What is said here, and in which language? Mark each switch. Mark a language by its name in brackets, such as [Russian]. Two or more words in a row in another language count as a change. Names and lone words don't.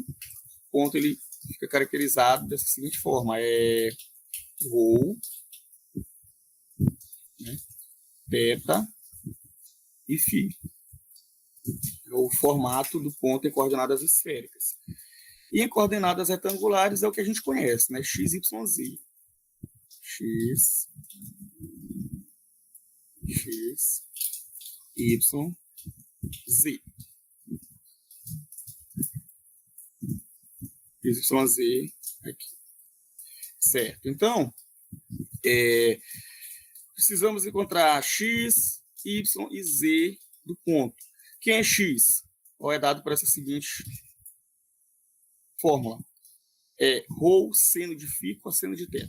[Portuguese] O ponto ele fica caracterizado dessa seguinte forma, é ρ, né, θ e φ. É o formato do ponto em coordenadas esféricas. E em coordenadas retangulares é o que a gente conhece, né? X, Y, Z. X, Y, Z. X, Y, Z aqui. Certo. Então, precisamos encontrar X, Y e Z do ponto. Quem é X? Ou é dado por essa seguinte fórmula. É ρ, seno de φ, cosseno de θ.